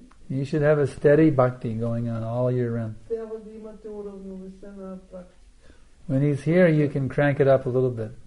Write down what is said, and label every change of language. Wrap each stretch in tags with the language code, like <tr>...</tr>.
<en>You should have a steady bhakti going on all year round.</en> <bg>Трябва да имате уравновесена практика.</bg> <en>When he's here, you can crank it up a little bit.</en>